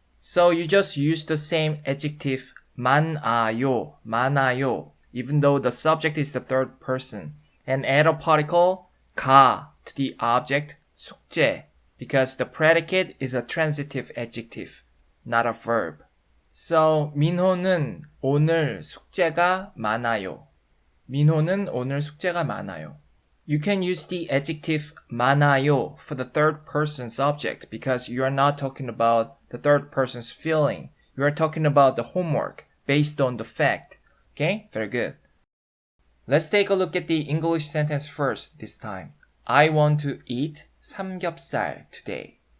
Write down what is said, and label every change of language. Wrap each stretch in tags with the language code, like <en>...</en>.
<en>So you just use the same adjective 많아요, 많아요, even though the subject is the third person, and add a particle 가 to the object 숙제 because the predicate is a transitive adjective, not a verb. So</en> <ko>민호는 오늘 숙제가 많아요. 민호는 오늘 숙제가 많아요.</ko> <en>You can use the adjective 많아요 for the third person subject because you are not talking about the third person's feeling. You are talking about the homework based on the fact. Okay? Very good. Let's take a look at the English sentence first this time. I want to eat 삼겹살 today.</en>